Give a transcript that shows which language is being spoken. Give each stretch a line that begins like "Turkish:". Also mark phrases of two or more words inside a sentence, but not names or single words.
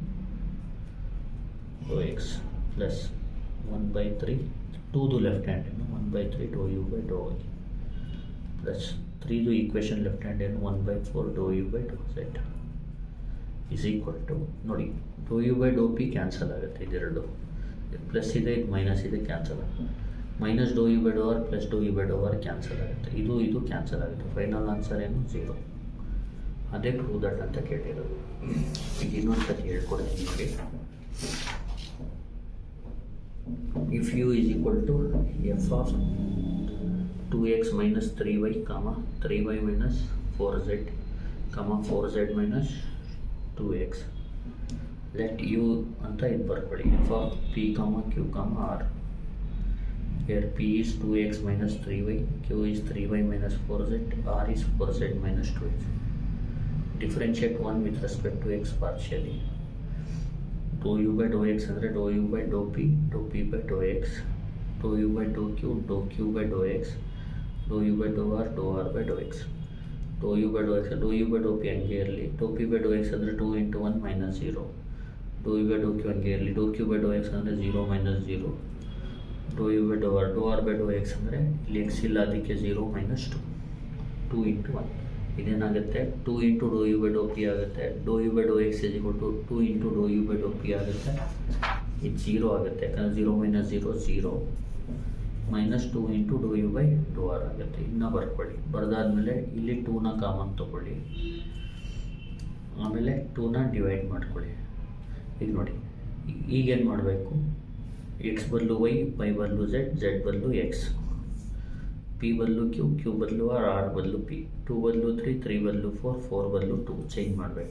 English: dou x plus 1/3, 2ದು left hand ಏನು, 1/3 dou u by dou y plus 3ದು equation left hand ಏನು, 1/4 dou u by dou z is equal to, ನೋಡಿ, dou u by dou p
Kannada: ಕ್ಯಾನ್ಸಲ್ ಆಗುತ್ತೆ, ಇದೆರಡು ಪ್ಲಸ್ ಇದೆ, ಇದು ಮೈನಸ್ ಇದೆ, ಕ್ಯಾನ್ಸಲ್ ಆಗುತ್ತೆ.
English: minus dou u by dou r plus dou u by dou r cancel
Kannada: ಆಗುತ್ತೆ, ಇದು ಕ್ಯಾನ್ಸಲ್ ಆಗುತ್ತೆ.
English: final answer
Kannada: ಏನು, 0. ಅದೇ
English: prove that
Kannada: ಅಂತ ಕೇಳಿರೋದು. ಈಗ ಇನ್ನೊಂದು ಸತಿ ಹೇಳ್ಕೊಡ್ತೀನಿ ನೋಡಿ.
English: if u is equal to f of 2x minus 3y comma 3y minus 4z comma 4z minus 2x, let u
Kannada: ಅಂತ ಇದು ಬರ್ಕೊಳ್ಳಿ.
English: f of p comma q comma r. Here p is 2x minus 3y, q is 3y minus 4z, r is 4z minus 2x. Differentiate one with respect to x partially. Dou u by dou x ಅಂದರೆ dou u by dou p by dou x, dou u by dou q by dou x, dou u by dou r by dou x. dou u by dou x, dou u by dou p
Kannada: ಹಂಗೆ ಇರಲಿ,
English: dou p by dou x ಅಂದರೆ 2 into 1 minus 0, dou u by dou q
Kannada: ಹಂಗೆ ಇರಲಿ,
English: dou q by dou x ಅಂದರೆ 0 minus 0, dou u by dou r by dou x
Kannada: ಅಂದರೆ ಇಲ್ಲಿ x ಇಲ್ಲ ಅದಕ್ಕೆ
English: 0 minus 2, 2 into 1. ಇದೇನಾಗುತ್ತೆ 2 into dou u by dou p ಆಗುತ್ತೆ, dou u by dou x is equal to 2 into dou u by dou p
Kannada: ಆಗುತ್ತೆ, ಇದು 0 ಆಗುತ್ತೆ ಯಾಕಂದರೆ
English: 0 minus 0 0 minus 2 into dou u by dou r ಆಗುತ್ತೆ.
Kannada: ಇನ್ನು ಬರ್ಕೊಳ್ಳಿ, ಬರೆದಾದ್ಮೇಲೆ ಇಲ್ಲಿ 2ನ ಕಾಮನ್ ತೊಗೊಳ್ಳಿ, ಆಮೇಲೆ 2ನ ಡಿವೈಡ್ ಮಾಡ್ಕೊಳ್ಳಿ. ಈಗ ನೋಡಿ ಈಗೇನು ಮಾಡಬೇಕು, ಎಕ್ಸ್ ಬದಲು ವೈ ಬದಲು ಝೆಡ್ ಬದಲು ಎಕ್ಸ್, ಪಿ ಬದಲು ಕ್ಯೂ ಬದಲು ಆರ್ ಬದಲು ಪಿ, 2 ಬದಲು 3 ಬದಲು 4 ಬದಲು 2 ಚೇಂಜ್ ಮಾಡಬೇಕು.